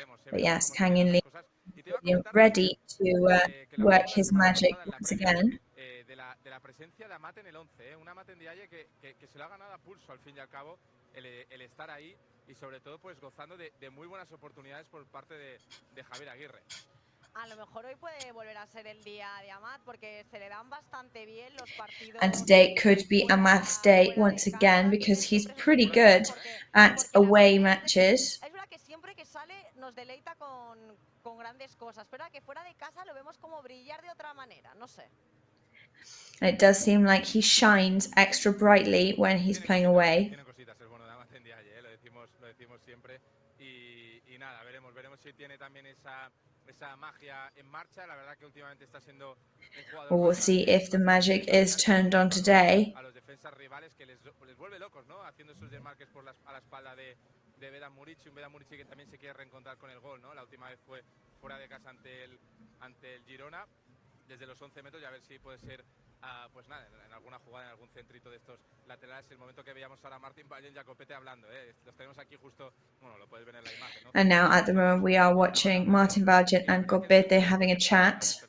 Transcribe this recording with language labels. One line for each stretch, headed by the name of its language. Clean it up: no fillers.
English: But yes, Kang Lee ready to work his magic once again.
Spanish: De la presencia de Amat en el 11, un Amat en Dialle que se lo ha ganado a pulso al fin y al cabo el estar ahí y sobre todo pues gozando de muy buenas oportunidades por parte de Javier Aguirre. A lo mejor hoy puede volver a ser el día de Amat porque se le dan bastante bien los partidos.
English: And today could be Amat's day once again because he's pretty good at away matches.
Spanish: Es verdad que siempre que sale nos deleita con grandes cosas, pero que fuera de casa lo vemos como brillar de otra manera, no sé.
English: And it does seem like he shines extra brightly when he's playing away.
Spanish: Tiene cositas el bono de Amat en Dialle, lo decimos siempre y nada, veremos si tiene también esa magia en marcha. La verdad que últimamente está siendo un jugador.
English: We'll see if the magic is turned on today.
Spanish: A los defensas rivales que les vuelve locos, ¿no? Haciendo sus desmarques a la espalda de Vedan Murici, un Vedan Murici que también se quiere reencontrar con el gol, ¿no? La última vez fue fuera de casa ante el Girona desde los 11 metros y a ver si puede ser pues nada, en alguna jugada, en algún centrito de estos laterales, el momento que veíamos ahora a Martín Valle y Jacopete hablando, los tenemos aquí justo, bueno, lo puedes ver en la imagen, ¿no?
English: And now at the moment we are watching Martin Valgent and Gobete having a chat.